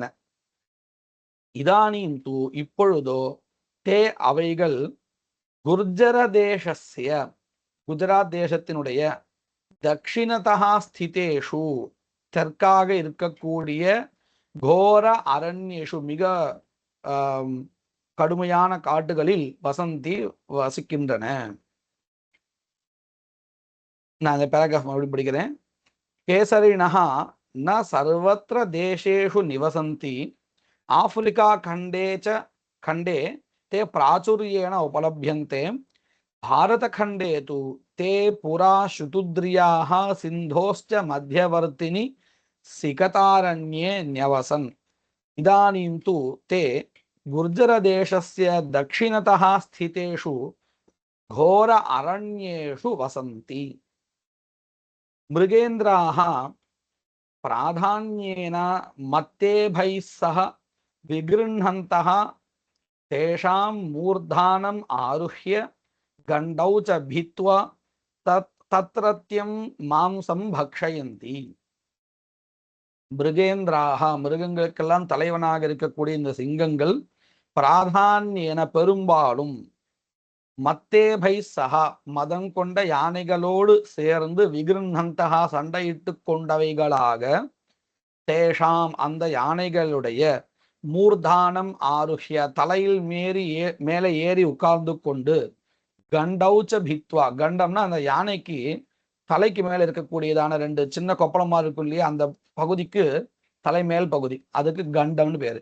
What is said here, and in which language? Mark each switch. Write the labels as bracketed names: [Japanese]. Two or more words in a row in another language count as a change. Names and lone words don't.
[Sanskrit] इदानीं तु [Tamil] இப்பொழுதோ தே அவைகள் [Sanskrit] गुर्जर देशस्य [Tamil] குஜராத் தேசத்தினுடைய [Sanskrit] दक्षिणतः स्थितेषु [Tamil] தெற்காக இருக்கக்கூடிய [Sanskrit] घोर अरण्येषु [Tamil] மிக கடுமையான காட்டுகளில் வசந்தி வசிக்கின்றன. நான் இந்த பேராகிராஃப் மறுபடியும் படிக்கிறேன். [Sanskrit] केसरिणः न सर्वत्र देशेषु निवसन्ति आफ्रिका खंडे ते प्राचुर्येण उपलभ्यन्ते. भारत खंडे तु ते पुरा शुतुद्रियाः सिन्धोश्च मध्यवर्तिनि सिकतारण्ये न्यवसन् इदानीं तु ते गुर्जरदेशस्य दक्षिणतः स्थितेषु घोर अरण्येषु वसन्ति। मृगेन्द्राः प्राधान्येन मत्तेभैः सह विगृह्णन्तः तेषां मूर्धानम् आरुह्य गण्डौ च भित्त्वा तत्रत्यं मांसं भक्षयन्ति। [Tamil] மிருகேந்திராக மிருகங்களுக்கெல்லாம் தலைவனாக இருக்கக்கூடிய இந்த சிங்கங்கள் பிராதான்யேன பெரும்பாலும் [Sanskrit] मत्तेभैः सह [Tamil] மதம் கொண்ட யானைகளோடு சேர்ந்து விகிருண்ணந்தகா சண்டையிட்டு கொண்டவைகளாக தேஷாம் அந்த யானைகளுடைய [Sanskrit] मूर्धानम् आरुह्य [Tamil] தலையில் மேலே ஏறி உட்கார்ந்து கொண்டு [Sanskrit] गण्डौ च भित्त्वा [Tamil] கண்டம்னா அந்த யானைக்கு தலைக்கு மேல இருக்கக்கூடியதான ரெண்டு சின்ன கொப்பளமா இருக்கும் இல்லையா அந்த பகுதிக்கு தலைமேல் பகுதி அதுக்கு கண்டம்னு பேரு.